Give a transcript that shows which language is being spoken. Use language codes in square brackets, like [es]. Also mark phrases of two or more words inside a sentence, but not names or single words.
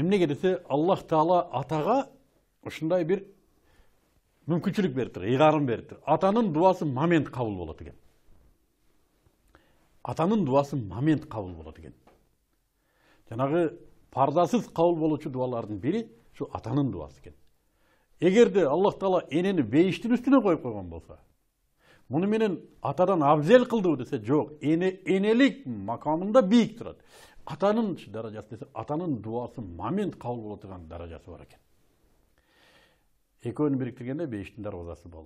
[ky] Эмнеге десе, Аллах Таала атага ушундай бир мүмкүнчүлүк берип тур, ыйгарым берип тур. Атанын дуасы момент кабыл болот экен. Атанын дуасы момент кабыл болот экен. Жанагы парзасыз кабыл болуучу дуалардын бири şu atanın duası eкен. Эгерде Аллах Таала энени бейиштин үстүнө коюп койгон болсо, муну менен атадан абзел кылдыбы десе, жок, энелик макамында бийик турат. Атанын даражасы десе, атанын дуасы момент кабыл боло турган даражасы бар экен. Экөөнү бириктиргенде бейиштин дарбазасы болду.